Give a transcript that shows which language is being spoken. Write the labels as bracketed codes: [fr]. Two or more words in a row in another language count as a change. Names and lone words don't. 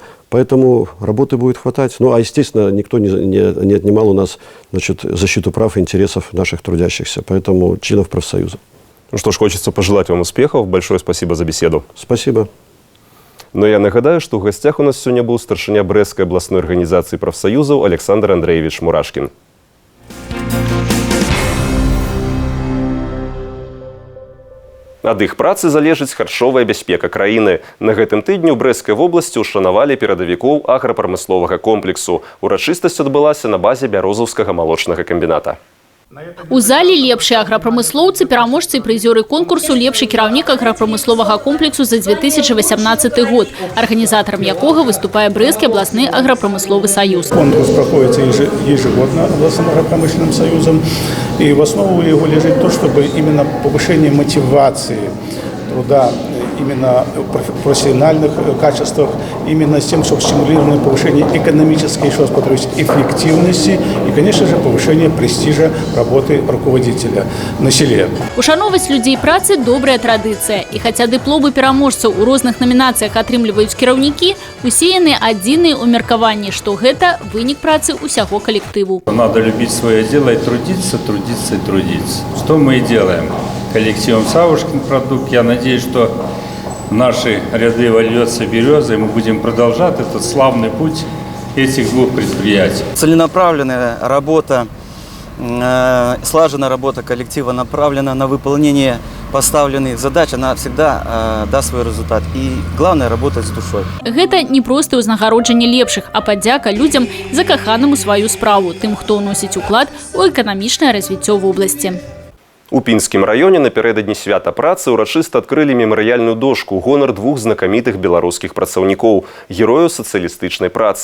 [ru] Поэтому работы будет хватать. Естественно, никто не отнимал у нас, значит, защиту прав и интересов наших трудящихся, поэтому членов профсоюза. Ну что ж, хочется пожелать вам успехов. Большое спасибо за беседу. Спасибо. Но я нагадаю, что в гостях у нас сегодня был старшыня Брестской областной организации профсоюзов Александр Андреевич Мурашкин. [be] Ад іх працы залежыць харчовая бяспека краіны. На гэтым тыдні ў Брэсцкай вобласці ушанавалі перадавікоў аграпрамысловага комплексу. Урачыстасць адбылася на базе бярозаўскага малочнага камбіната. У зале лепшыя аграпрамыслоўцы, пераможцы і прызёры конкурсу «Лепшы кіраўнік аграпрамысловага комплексу за 2018 год», арганізатарам якога выступае Брестский областный агропромысловый союз. [ru] Конкурс проходит ежегодно областным агропромышленным союзом, и в основу его лежит то, чтобы именно повышение мотивации труда, именно в профессиональных качествах, именно с тем, чтобы стимулировано повышение экономической, еще раз повторюсь, эффективности и, конечно же, повышение престижа работы руководителя на селе. Ушановаць людзей працы – добрая традыцыя. І хаця дыпломы пераможцаў у розных намінацыях атрымліваюць кіраўнікі, усе яны адзіныя ў меркаванні, што гэта вынік працы ўсяго калектыву. Надо любить свое дело и трудиться, трудиться и трудиться. Что мы и делаем коллективом «Савушкин продукт». Я надеюсь, что в наши ряды вольется береза, и мы будем продолжать этот славный путь этих двух предприятий. Целенаправленная работа, слаженная работа коллектива направлена на выполнение поставленных задач, она всегда даст свой результат. И главное – работать с душой. [be] Гэта не проста ўзнагароджанне лепшых, а падзяка людзям, закаханым у сваю справу, тым, хто ўносіць уклад у эканамічнае развіццё вобласці. У Пінскім раёне напярэдадні свята працы ўрачыста адкрылі мемарыяльную дошку ў гонар двух знакамітых беларускіх працаўнікоў, герояў сацыялістычнай працы.